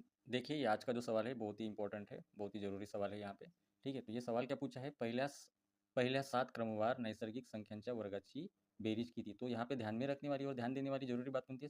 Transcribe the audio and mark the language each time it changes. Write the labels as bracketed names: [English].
[Hindi] देखिए, ये आज का जो सवाल है बहुत ही इम्पोर्टेंट है, बहुत ही ज़रूरी सवाल है यहाँ पे। ठीक है, तो ये सवाल क्या पूछा है, [Marathi] पहिल्या 7 क्रमवार नैसर्गिक संख्यांच्या वर्गाची बेरीज किती? [Hindi] तो यहाँ पे ध्यान में रखने वाली और ध्यान देने वाली ज़रूरी बात कौन-सी है?